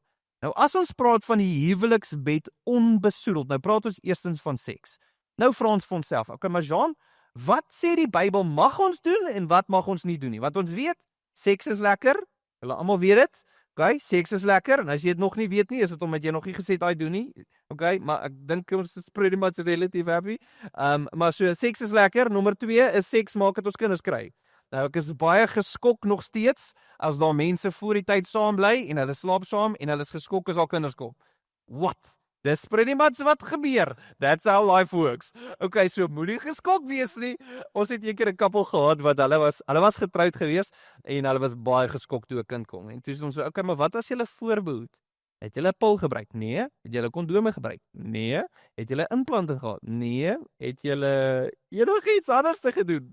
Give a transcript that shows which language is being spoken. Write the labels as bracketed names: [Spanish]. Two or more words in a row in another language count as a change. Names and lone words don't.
[Afrikaans] Nou as ons praat van die huweliksbed onbesoedeld, nou praat ons eerstens van seks. Nou vra ons vir onsself, okay, maar Jean, wat sê die Bybel mag ons doen en wat mag ons nie doen nie? Want ons weet, seks is lekker, julle almal weet dit, okay, seks is lekker, en as jy dit nog nie weet nie, is dit omdat jy nog nie gesê het, doen nie, okay, maar ek dink ons is [English] pretty much [Afrikaans] relative happy, maar so, seks is lekker, nommer 2 is seks maak dat ons kinders kry. Nou ek is baie geskok nog steeds as daar mense voor die tyd saam bly en hulle slaap saam en hulle is geskok as al kinders kom. What? Dis [English] pretty much [Afrikaans] wat gebeur. [English] That's how life works. [Afrikaans] Okay, so moenie geskok wees nie. Ons het eendag 'n koppel gehad wat hulle was getroud gewees en hulle was baie geskok toe 'n kind kom. En toe sê ons so, okay, maar wat as julle voorbehoed? Het julle 'n pil gebruik? Nee. Het julle kondome gebruik? Nee. Het julle implanting gehad? Nee. Het julle enigiets anders te gedoen?